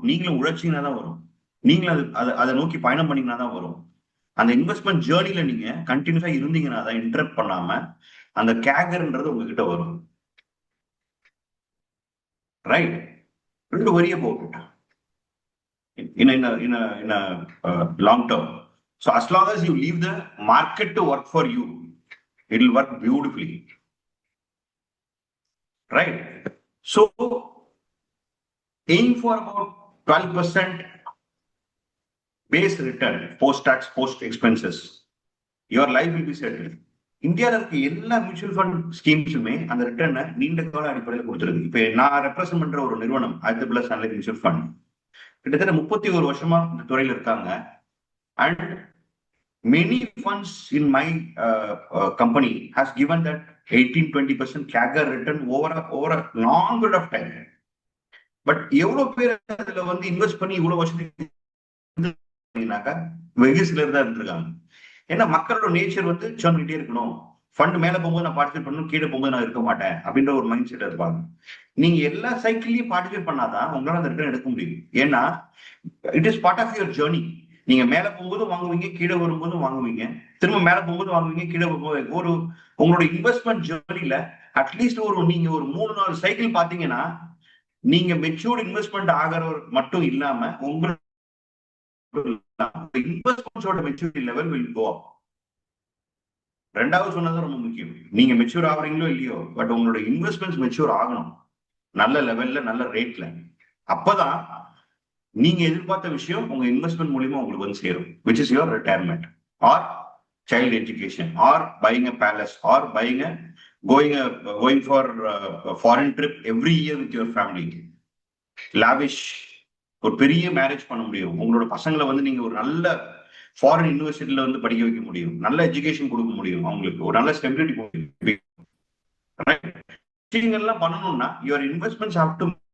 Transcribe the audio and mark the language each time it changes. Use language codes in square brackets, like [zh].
[ta] நீங்களும் உழைச்சிங்கன்னா தான் வரும். நீங்களும் அதை நோக்கி பயணம் பண்ணீங்கன்னா தான் வரும். அந்த இன்வெஸ்ட்மெண்ட் ஜேர்னில நீங்க கண்டினியூஸா இருந்தீங்கன்னா தான், இன்டரப்ட் பண்ணாம, அந்த கேகர்ன்றது உங்ககிட்ட வரும். [en] Right? Don't worry about it in a long term. So as long as you leave the market to work for you, it will work beautifully. Right? So aim for about 12% base return post tax, post expenses. Your life will be settled. [ta] இந்தியாவில் இருக்க எல்லா mutual fund ஸ்கீம்ஸுமே அந்த ரிட்டர்னை நீண்ட கால அடிப்படையில் கொடுத்துருக்கு. இப்ப நான் ரெப்ரசென்ட் பண்ற ஒரு நிறுவனம் Aditya Birla Sun life mutual fund கிட்டத்தட்ட 31 வருஷமா இந்த துறையில் இருக்காங்க. [en] And many funds in my company has given that 18-20% CAGR return over a long period of time. [ta] But எவ்வளவு பேர் அதுல வந்து இன்வெஸ்ட் பண்ணி இவ்வளவு வருஷத்துக்கு வெகு சிலர் தான் இருந்திருக்காங்க. ஏன்னா மக்களோட நேச்சர் வந்து சொல்லிட்டே இருக்கணும். ஃபண்ட் மேல போகும்போது நான் பார்ட்டிசிபேட் பண்ணணும், கீழே போகும்போது நான் இருக்க மாட்டேன் அப்படின்ற ஒரு மைண்ட் செட் இருப்பாங்க. நீங்க எல்லா சைக்கிள்லயும் பார்ட்டிசிபேட் பண்ணாதான் உங்களால அந்த ரிட்டர்ன் எடுக்க முடியும். ஏன்னா [en] It is part of your journey. [ta] நீங்க மேல போகும்போது வாங்குவீங்க, கீழே வரும்போது வாங்குவீங்க, திரும்ப மேல போகும்போது வாங்குவீங்க, கீழே ஒரு உங்களோட இன்வெஸ்ட்மெண்ட் ஜேர்னில அட்லீஸ்ட் நீங்க ஒரு 3-4 சைக்கிள் பாத்தீங்கன்னா நீங்க மெச்சூர்ட் இன்வெஸ்ட்மெண்ட் ஆகிறவர் மட்டும் இல்லாம உங்களோட இன்வெஸ்ட்மெண்ட்ஸோட மெச்சூரிட்டி லெவல் [en] Will go up. [ta] ரெண்டாவது சொன்னது ரொம்ப முக்கியம். நீங்க மெச்சூர் ஆகுறீங்களோ இல்லையோ, பட் உங்களோட இன்வெஸ்ட்மெண்ட்ஸ் மெச்சூர் ஆகணும் நல்ல லெவல்ல, நல்ல ரேட்ல. அப்பதான் நீங்க எதிர்பார்த்த விஷயம் உங்க இன்வெஸ்ட்மெண்ட் மூலியமா உங்களுக்கு வந்து சேரும், [en] which is your retirement or child education or buying a palace or going for a foreign trip every year with your family. [ta] lavish ஒரு பெரிய மேரேஜ் பண்ண முடியும். உங்களோட பசங்களை வந்து நீங்க ஒரு நல்ல ஃபாரின் யூனிவர்சிட்டியில வந்து படிக்க வைக்க முடியும், நல்ல எஜுகேஷன் கொடுக்க முடியும், அவங்களுக்கு ஒரு நல்ல ஸ்டெபிலிட்டி விஷயங்கள்லாம் பண்ணணும்னா [en] Your investments have to.